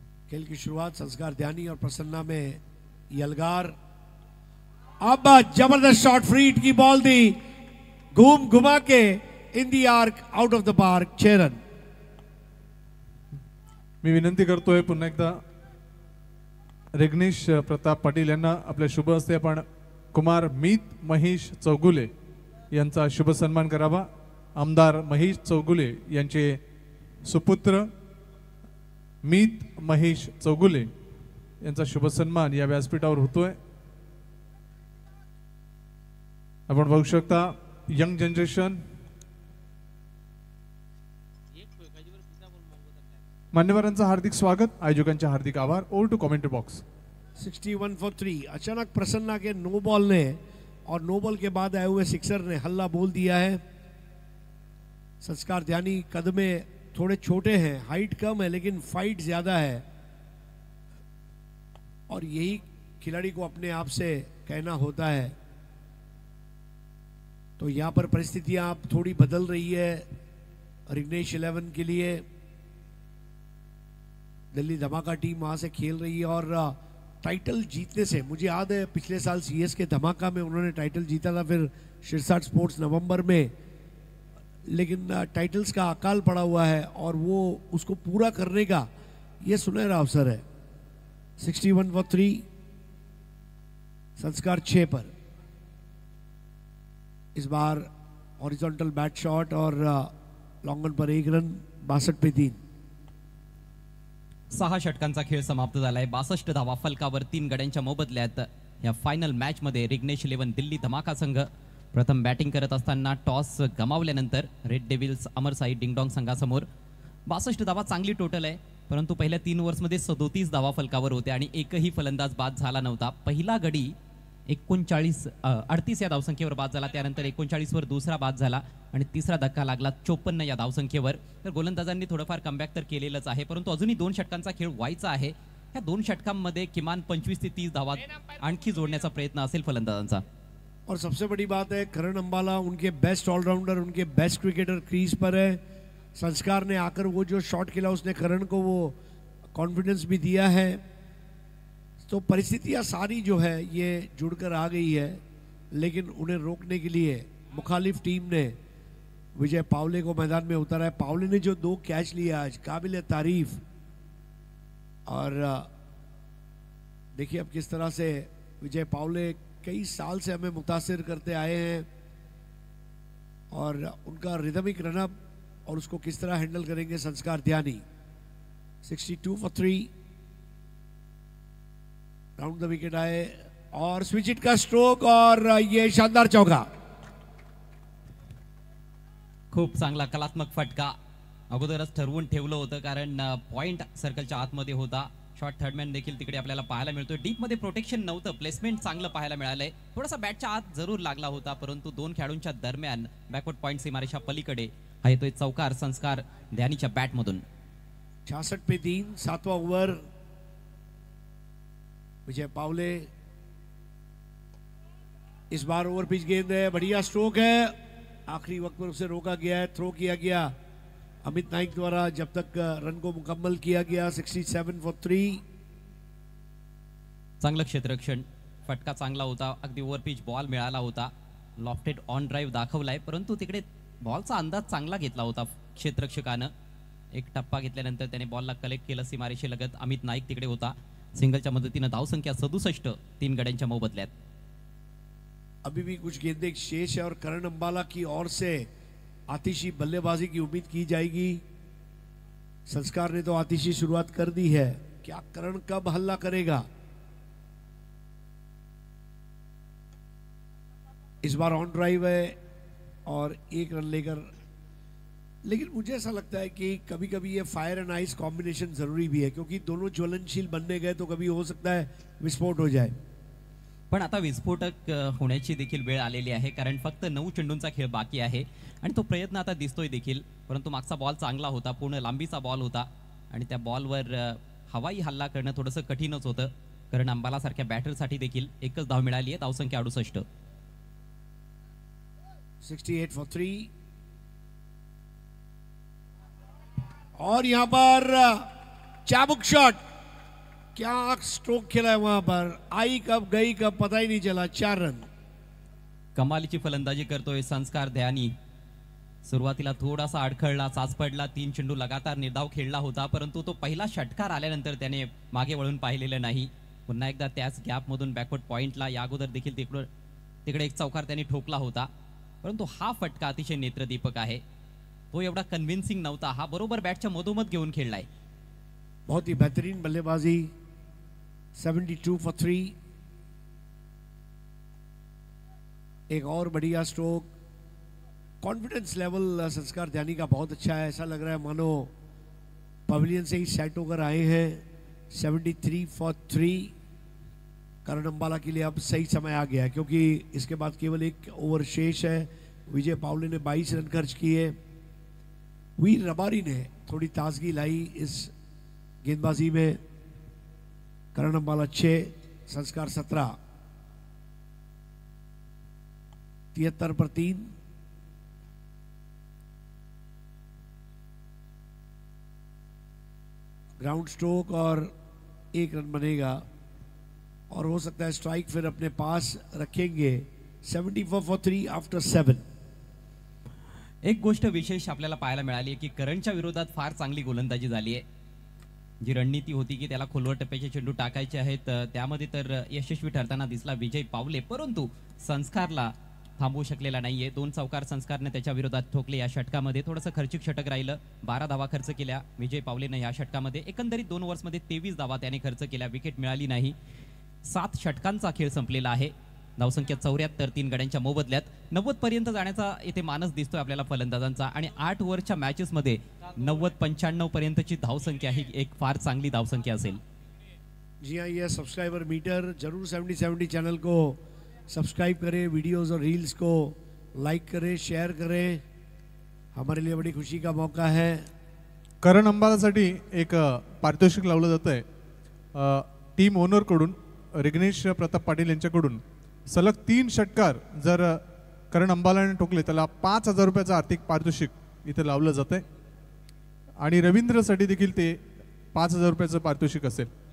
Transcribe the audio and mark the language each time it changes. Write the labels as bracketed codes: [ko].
[hi] खेल की शुरुआत संस्कार ध्यानी और प्रसन्ना में यलगार. अब जबरदस्त शॉट, फ्री हिट की बॉल दी, घुमा के [en] in the arc, out of the park, [hi] 6 run. [mr] मी विनंती करतोय पुन्हा एकदा रिग्नेश प्रताप पाटील यांना आपल्या शुभ हस्ते आपण कुमार मीत महेश चौगुले यांचा शुभ सन्मान करावा. आमदार महेश चौगुले यांचे सुपुत्र मीत महेश चौगुले यांचा शुभ सन्मान या व्यासपीठावर होतोय. आपण बघू शकता यंग जनरेशन. मान्यवरांचं हार्दिक स्वागत, आयोजकांचे हार्दिक आभार. [en] Over to commentary box. 61 for 3. [hi] अचानक प्रसन्ना के नो बॉल ने और नो बॉल के बाद आए हुए सिक्सर ने हल्ला बोल दिया है. संस्कार ध्यानी कद में थोड़े छोटे हैं, हाइट कम है लेकिन फाइट ज्यादा है और यही खिलाड़ी को अपने आप से कहना होता है. तो यहां पर परिस्थितियां अब थोड़ी बदल रही है रिग्नेश 11 के लिए. दिल्ली धमाका टीम वहां से खेल रही है और टाइटल जीतने से, मुझे याद है पिछले साल सीएस के धमाका में उन्होंने टाइटल जीता था, फिर शिरसाट स्पोर्ट्स नवंबर में, लेकिन टाइटल्स का अकाल पड़ा हुआ है और वो उसको पूरा करने का ये सुनहरा अवसर है. [en] 61 for 3. [hi] संस्कार 6 पर. इस बार हॉरिजॉन्टल बैट शॉट और लॉन्ग ऑन पर 1 रन. 62 पे 3. [mr] 6 षटकांचा खेळ समाप्त झालाय. 62 धावा फलकावर 3 गड्यांच्या मोबदल्यात या फायनल मॅच मध्ये रिग्नेश 11 दिल्ली धमाका संघ प्रथम बॅटिंग करत असताना टॉस गमावल्यानंतर रेड डेव्हिल्स अमरसाई डिंगडॉंग संघासमोर 62 धावा चांगली टोटल आहे, परंतु पहिल्या 3 ओव्हर्समध्ये 37 धावा फलकावर होत्या आणि एकही फलंदाज बाद झाला नव्हता. पहिला गडी 38 या धावसंख्येवर बाद झाला, त्यानंतर 39 वर दुसरा बाद झाला आणि तिसरा धक्का लागला 54 या धावसंख्येवर. तर गोलंदाजांनी थोडंफार कमबॅक तर केलेलंच आहे, परंतु अजूनही 2 षटकांचा खेळ व्हायचा आहे. या 2 षटकांमध्ये किमान 25 ते 30 धावा आणखी जोडण्याचा प्रयत्न असेल फलंदाजांचा. [hi] और सबसे बड़ी बात है करण अंबाला उनके बेस्ट ऑलराउंडर, उनके बेस्ट क्रिकेटर क्रीज पर है. संस्कार ने आकर वो जो शॉट खेला उसने करण को वो कॉन्फिडेंस भी दिया है. तो परिस्थितियां सारी जो है ये जुड़कर आ गई है, लेकिन उन्हें रोकने के लिए मुखालिफ टीम ने विजय पावले को मैदान में उतारा है. पावले ने जो 2 कैच लिए आज, काबिल तारीफ. और देखिए अब किस तरह से विजय पावले कई साल से हमें मुतासिर करते आए हैं और उनका रिदमिक रनअप और उसको किस तरह हैंडल करेंगे संस्कार ध्यानी. 62 for 3. राउंड द विकेट आए और स्विच हिट का स्ट्रोक और ये शानदार चौका. [mr] खूप चांगला कलात्मक फटका. अगोदरच ठरवून ठेवलं होतं कारण पॉइंट सर्कलच्या आतमध्ये होता. शॉट थर्डमॅन देखील तिकडे आपल्याला पाहायला मिळतोय. डीप मध्ये प्रोटेक्शन नव्हतं, प्लेसमेंट चांगलं पाहायला मिळालंय. थोडासा बॅटच्या आत जरूर लागला होता, परंतु 2 खेळाडूंच्या दरम्यान बॅकवर्ड पॉइंट सीमारेषा पलीकडे हा येतोय चौकार संस्कार ध्यानीच्या बॅटमधून. [hi] 66 पे 3. 7वां ओव्हर. विजय पावले इस बार ओवर पिच गेंद है, बढ़िया स्ट्रोक है, आखिरी वक्त पर उसे रोका गया है, थ्रो किया गया अमित नाइक द्वारा जब तक रन को मुकम्मल किया गया. [en] 67 for 3. [mr] चांगलं क्षेत्ररक्षण, फटका चांगला होता, अगदी ओव्हर पिच बॉल मिळाला होता. लॉफ्टेड ऑन ड्राईव्ह दाखवलाय, परंतु तिकडे बॉलचा अंदाज चांगला घेतला होता क्षेत्ररक्षकानं. एक टप्पा घेतल्यानंतर त्याने बॉलला कलेक्ट केलं सीमारेषेलगत. अमित नाईक तिकडे होता. सिंगलच्या मदतीनं धावसंख्या 67 3 गड्यांच्या मोबदल्यात. [hi] अभी भी कुछ गेंदें शेष है और करण अंबाला की ओर से आतिशी बल्लेबाजी की उम्मीद की जाएगी. संस्कार ने तो आतिशी शुरुआत कर दी है, क्या करण कब हल्ला करेगा. इस बार ऑन ड्राइव है और 1 रन लेकर लेकिन मुझे ऐसा लगता है कि कभी कभी ये फायर एंड आइस कॉम्बिनेशन जरूरी भी है, क्योंकि दोनों ज्वलनशील बनने गए तो कभी हो सकता है विस्फोट हो जाए. [mr] पण आता विस्फोटक होण्याची देखील वेळ आलेली आहे, कारण फक्त 9 चेंडूंचा खेळ बाकी आहे आणि तो प्रयत्न आता दिसतोय देखील. परंतु मागचा बॉल चांगला होता, पूर्ण लांबीचा बॉल होता आणि त्या बॉलवर हवाई हल्ला करणं थोडंसं कठीणच होतं. कारण अंबाला सारख्या बॅटरसाठी देखील एकच धाव मिळाली आहे, धावसंख्या 68. [en] 68 for 3. [hi] और यहां पर चाबुक शॉट, क्या स्ट्रोक खेला है वहां पर, आई कब गई कब पता ही नहीं चला. 4 रन. [mr] कमालीची फलंदाजी करतोय संस्कार ध्यानी. सुरुवातीला थोडासा अडखळला, चाच पडला, 3 चेंडू लगातार निर्धाव खेळला होता, परंतु तो पहिला षटकार आल्यानंतर त्याने मागे वळून पाहिलेलं नाही. पुन्हा एकदा त्याच गॅपमधून बॅकवर्ड पॉइंटला या अगोदर देखील तिकडे एक चौकार त्याने ठोकला होता. परंतु हा फटका अतिशय नेत्रदीपक आहे. तो एवढा कन्व्हिन्सिंग नव्हता, हा बरोबर बॅटच्या मधोमध घेऊन खेळलाय. [hi] बहुत ही बेहतरीन बल्लेबाजी. [en] 72 for 3. [hi] एक और बढ़िया स्ट्रोक. कॉन्फिडेंस लेवल संस्कार ध्यानी का बहुत अच्छा है. ऐसा लग रहा है मानो पवेलियन से ही सेट होकर आए हैं. [en] 73 for 3. [hi] करण अंबाला के लिए अब सही समय आ गया है, क्योंकि इसके बाद केवल एक ओवर शेष है. विजय पावले ने 22 रन खर्च किए. वीर रबारी ने थोड़ी ताजगी लाई इस गेंदबाजी में. करण अंबाला 6, संस्कार 17. 73 पर 3. ग्राउंड स्ट्रोक और 1 रन बनेगा और हो सकता है स्ट्राइक फिर अपने पास रखेंगे. [en] 74 for 3 after 7. [mr] एक गोष्ट विशेष आपल्याला पाहायला मिळाली आहे की करणच्या विरोधात फार चांगली गोलंदाजी झाली आहे. जी रणनीती होती की त्याला खोलवर टप्प्याचे चेंडू टाकायचे आहेत, त्यामध्ये तर यशस्वी ठरताना दिसला विजय पावले, परंतु संस्कारला थांबवू शकलेला नाहीये. 2 चौकार संस्कारने त्याच्या विरोधात ठोकले. या षटकामध्ये थोडंसं खर्चिक षटक राहिलं. 12 धावा खर्च केल्या विजय पावलेनं या षटकामध्ये. एकंदरीत 2 ओव्हर्समध्ये 23 धावा त्याने खर्च केल्या, विकेट मिळाली नाही. 7 षटकांचा खेळ संपलेला आहे. धावसंख्या 74, 3 गड्यांच्या मोबदल्यात. 90 पर्यंत जाण्याचा इथे मानस दिसतोय आपल्याला फलंदाजांचा आणि 8 ओव्हरच्या मॅचेसमध्ये 90-95 पर्यंतची धावसंख्या ही एक फार चांगली धावसंख्या असेल. [hi] जी हाँ, ये सब्सक्राइबर मीटर जरूर 70 चैनल को सब्सक्राइब करें, वीडियोस और रील्स को लाइक करें, शेयर करें. हमारे लिए बड़ी खुशी का मौका है. [mr] करण अंबालासाठी एक पारितोषिक लावलं जात आहे. टीम ओनरकडून रिग्नेश प्रताप पाटील यांच्याकडून सलग 3 षटकार जर करण अंबालाने ठोकले त्याला 5,000 रुपयाचं आर्थिक पारितोषिक इथे लावलं जातंय आणि रवींद्रसाठी देखील ते 5,000 रुपयाचं पारितोषिक असेल.